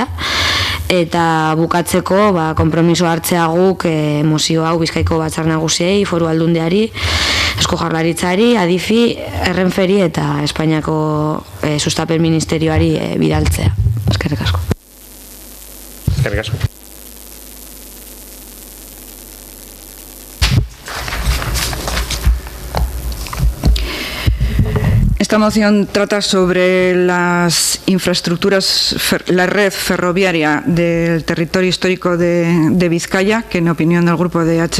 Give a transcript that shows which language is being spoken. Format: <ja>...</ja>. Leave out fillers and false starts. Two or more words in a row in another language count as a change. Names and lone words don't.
<eu>Eta bukatzeko konpromiso hartzea guk mozio hau Bizkaiko Batzar Nagusiei, Foru Aldundiari, Eusko Jaurlaritzari, Adifi, Renferi eta Espainiako Sustapen Ministerioari bidaltzea. Eskerrik asko. Eskerrik asko.</eu> <es>Esta moción trata sobre las infraestructuras, la red ferroviaria del territorio histórico de Vizcaya, que en opinión del grupo de H.</es>